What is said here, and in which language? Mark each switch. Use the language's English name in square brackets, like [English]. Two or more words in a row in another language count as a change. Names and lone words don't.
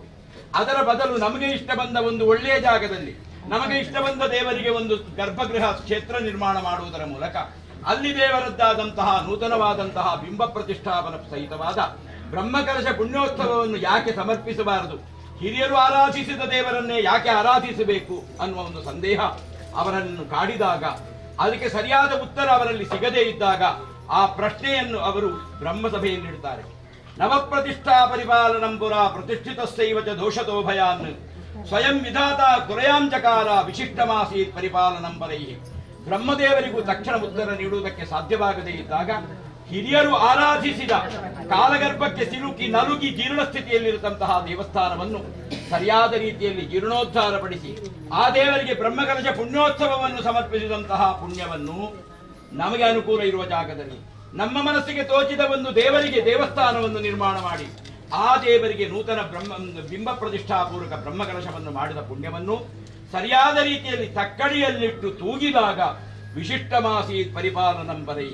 [Kannada] ಅದರ ಬದಲು ನಮಗೆ ಇಷ್ಟ ಬಂದ ಒಂದು ಒಳ್ಳೆಯ ಜಾಗದಲ್ಲಿ ನಮಗೆ ಇಷ್ಟ ಬಂದ ದೇವರಿಗೆ ಒಂದು ಗರ್ಭಗೃಹ ಕ್ಷೇತ್ರ ನಿರ್ಮಾಣ ಮಾಡುವುದರ ಮೂಲಕ ಅಲ್ಲಿ ದೇವರದ್ದಾದಂತಹ ನೂತನವಾದಂತಹ ಬಿಂಬ ಪ್ರತಿಷ್ಠಾಪನ ಸಹಿತವಾದ ಬ್ರಹ್ಮಕಲಶ ಪುಣ್ಯೋತ್ಸವವನ್ನು ಯಾಕೆ ಸಮರ್ಪಿಸಬಾರದು? ಹಿರಿಯರು ಆರಾಧಿಸಿದ ದೇವರನ್ನೇ ಯಾಕೆ ಆರಾಧಿಸಬೇಕು ಅನ್ನುವ ಒಂದು ಸಂದೇಹ ಅವರನ್ನು ಕಾಡಿದಾಗ, ಅದಕ್ಕೆ ಸರಿಯಾದ ಉತ್ತರ ಅವರಲ್ಲಿ ಸಿಗದೇ ಇದ್ದಾಗ ಆ ಪ್ರಶ್ನೆಯನ್ನು ಅವರು ಬ್ರಹ್ಮಸಭೆಯಲ್ಲಿಡ್ತಾರೆ. [Sanskrit] ನವಪ್ರತಿಷ್ಠಾ ಪರಿಪಾಲನಂ ಪುರ ಪ್ರತಿಷ್ಠಿತಸ್ಸೈವ ಚ ದೋಷತೋ ಭಯಾನ್ ಸ್ವಯಂ ವಿಧಾತ ಗುರಯಾಂಚಕಾರ ವಿಶಿಷ್ಟಮಾಸೀತ್ ಪರಿಪಾಲನಂ ಪರೈಹಿ. [Kannada] ಬ್ರಹ್ಮದೇವರಿಗೂ ತಕ್ಷಣ ಉತ್ತರ ನೀಡುವುದಕ್ಕೆ ಸಾಧ್ಯವಾಗದೇ ಇದ್ದಾಗ ಹಿರಿಯರು ಆರಾಧಿಸಿದ ಕಾಲಗರ್ಭಕ್ಕೆ ಸಿಲುಕಿ ನಲುಗಿ ಜೀರ್ಣ ಸ್ಥಿತಿಯಲ್ಲಿರತಂತಹ ದೇವಸ್ಥಾನವನ್ನು ಸರಿಯಾದ ರೀತಿಯಲ್ಲಿ ಜೀರ್ಣೋದ್ಧಾರಪಡಿಸಿ ಆ ದೇವರಿಗೆ ಬ್ರಹ್ಮಕಲಶ ಪುಣ್ಯೋತ್ಸವವನ್ನು ಸಮರ್ಪಿಸಿದಂತಹ ಪುಣ್ಯವನ್ನು ನಮಗೆ ಅನುಕೂಲ ಇರುವ ಜಾಗದಲ್ಲಿ ನಮ್ಮ ಮನಸ್ಸಿಗೆ ತೋಚಿದ ಒಂದು ದೇವರಿಗೆ ದೇವಸ್ಥಾನವನ್ನು ನಿರ್ಮಾಣ ಮಾಡಿ ಆ ದೇವರಿಗೆ ನೂತನ ಬಿಂಬ ಪ್ರತಿಷ್ಠಾಪೂರ್ವಕ ಬ್ರಹ್ಮಕಲಶವನ್ನು ಮಾಡಿದ ಪುಣ್ಯವನ್ನು ಸರಿಯಾದ ರೀತಿಯಲ್ಲಿ ತಕ್ಕಡಿಯಲ್ಲಿಟ್ಟು ತೂಗಿದಾಗ [Sanskrit] ವಿಶಿಷ್ಟಮಾಸಿ ಪರಿಪಾಲನಂ ಪರೈ.